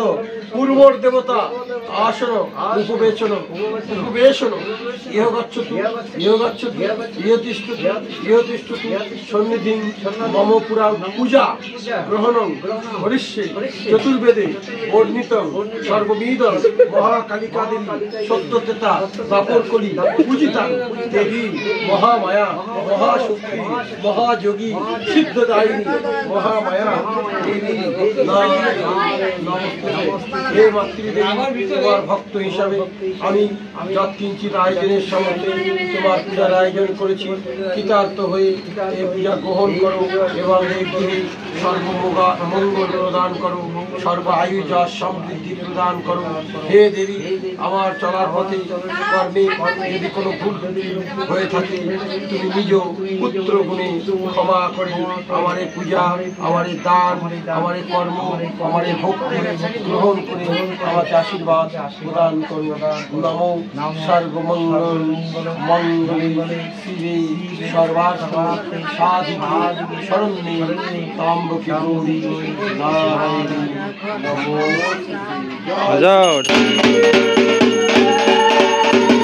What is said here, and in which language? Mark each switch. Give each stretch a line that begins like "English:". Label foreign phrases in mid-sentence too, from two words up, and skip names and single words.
Sanskrit: पूर्वर देवता आसन उपवेशन उपवेशन इह गच्छतु इह तिष्ठतु सन्निधि मम पुरा पूजा ग्रहणं करिष्ये चतुर्वेदे वर्णितं सर्वविधं महाकालिका देवी सत्यतेता दापरकली पूजिता देवी महामाया महाशक्ति महायोगी सिद्धदायिनी महामाया देवी
Bangla: হে মাতৃদেবী তোমার ভক্ত হিসাবে আমি যৎকিঞ্চিত আয়োজনের সামর্থ্যে তোমার পূজার আয়োজন করেছি কৃতার্থ হয়ে এই পূজা গ্রহণ করো এবং এই গৃহে সর্বমঙ্গল প্রদান করো সর্ব আয়ু যশ সমৃদ্ধি প্রদান করো হে দেবী আমার চলার পথে কর্মে যদি কোনো ভুল হয়ে থাকে তুমি নিজ পুত্র গুণে ক্ষমা করে আমার এই পূজা আমার এই দান আমার এই কর্ম আমার এই ভক্তি গ্রহণ করে আমাকে আশীর্বাদ প্রদান করো নমো
Sanskrit: सर्वमंगल मंगले शिवे सर्वार्थ साधिके शरण्ये त्र्यंबके गौरी नारायणी नमोस्तुते।